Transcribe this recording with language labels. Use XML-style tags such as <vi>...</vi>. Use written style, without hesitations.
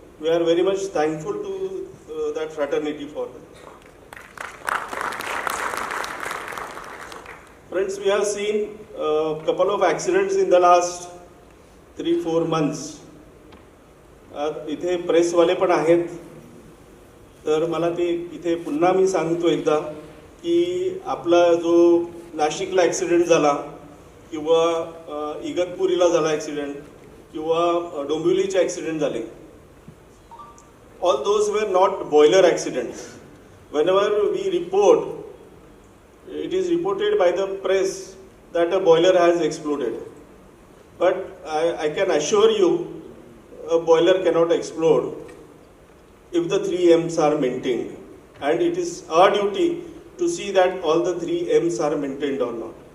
<en>We are very much thankful to that fraternity for them. Friends, we have seen a couple of accidents in the last 3-4 months.</en> <mr>इथे प्रेसवाले पण आहेत, तर मला ते इथे पुन्हा मी सांगतो एकदा की आपला जो नाशिकला ॲक्सिडेंट झाला किंवा इगतपुरीला झाला ॲक्सिडेंट किंवा डोंबिवलीचे ॲक्सिडेंट झाले,</mr> <en>all those were not boiler accidents. Whenever we report, it is reported by the press that a boiler has exploded. But I can assure you, a boiler cannot explode if the 3 M's are maintained. And it is our duty to see that all the 3 M's are maintained or not.</en>